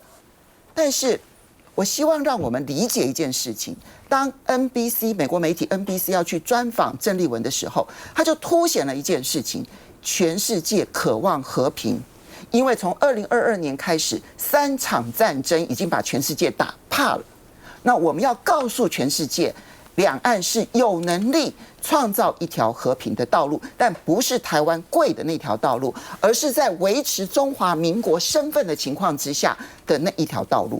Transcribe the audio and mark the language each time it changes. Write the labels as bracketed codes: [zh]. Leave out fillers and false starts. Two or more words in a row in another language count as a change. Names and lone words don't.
[zh] 但是，我希望讓我們理解一件事情：當 NBC 美國媒體 NBC 要去專訪鄭麗文的時候，他就凸顯了一件事情。全世界渴望和平，因為從2022年開始，3場戰爭已經把全世界打怕了。那我們要告訴全世界，兩岸是有能力創造一條和平的道路，但不是台灣跪的那條道路，而是在維持中華民國身份的情況之下的那一條道路。